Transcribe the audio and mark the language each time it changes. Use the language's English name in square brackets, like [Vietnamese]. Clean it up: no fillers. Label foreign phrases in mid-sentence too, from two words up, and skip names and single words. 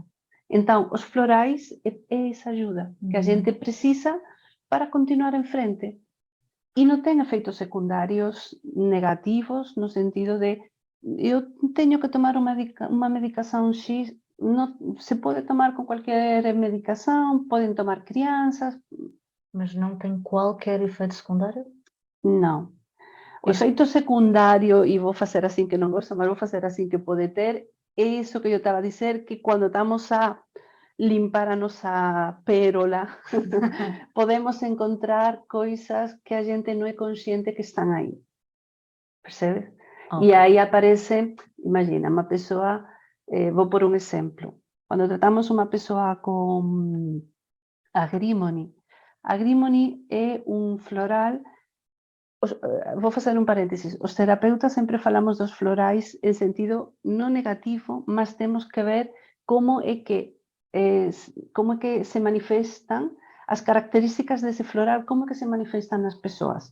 [Galician] Entón, os florais é esa ajuda que a gente precisa para continuar en frente. E non ten efeitos secundarios negativos no sentido de eu teño que tomar unha medicación X, se pode tomar con cualquier medicación, poden tomar crianças. [Portuguese] Mas não tem qualquer efeito secundário? Não. [Galician] O efeito secundario, e vou facer assim que non gosto, mas vou facer assim que pode ter, é iso que eu estaba a dizer, que quando estamos a limpar a nosa pérola, podemos encontrar coisas que a gente non é consciente que están aí. [Portuguese] Percebes? Okay. [Galician] E aí aparece, imagina, unha persoa, vou por un exemplo, cando tratamos unha persoa con agrimony é un floral, vou facer un paréntesis, os terapeutas sempre falamos dos florais en sentido non negativo, mas temos que ver como é que se manifestan as características dese floral, como é que se manifestan nas persoas.